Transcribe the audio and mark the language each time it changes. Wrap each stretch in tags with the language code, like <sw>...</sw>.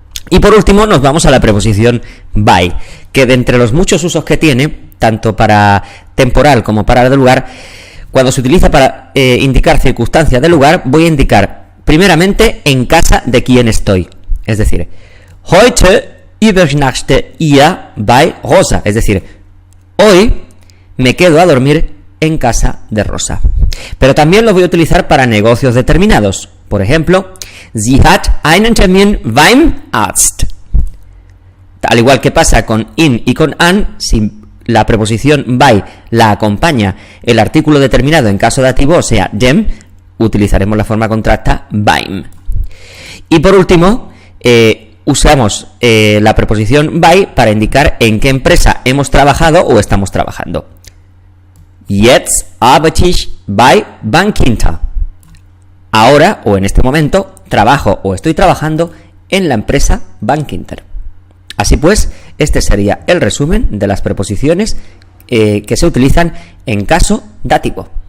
<es>Y por último nos vamos a la preposición by, que de entre los muchos usos que tiene, tanto para temporal como para de lugar, cuando se utiliza para indicar circunstancias de lugar, voy a indicar primeramente en casa de quién estoy. Es decir,</es> <de>heute übernachte ihr bei Rosa,</de> <es>es decir, hoy me quedo a dormir en casa de Rosa. Pero también lo voy a utilizar para negocios determinados. Por ejemplo,</es> <de>sie hat einen Termin beim Arzt.</de> <es>Al igual que pasa con in y con an, si la preposición by la acompaña el artículo determinado en caso dativo, o sea, dem, utilizaremos la forma contracta beim. Y por último, usamos la preposición by para indicar en qué empresa hemos trabajado o estamos trabajando.</es> <de>Jetzt arbeite ich bei Bankinter.</de> <es>Ahora, o en este momento, trabajo o estoy trabajando en la empresa Bankinter. Así pues, este sería el resumen de las preposiciones que se utilizan en caso dativo.</es>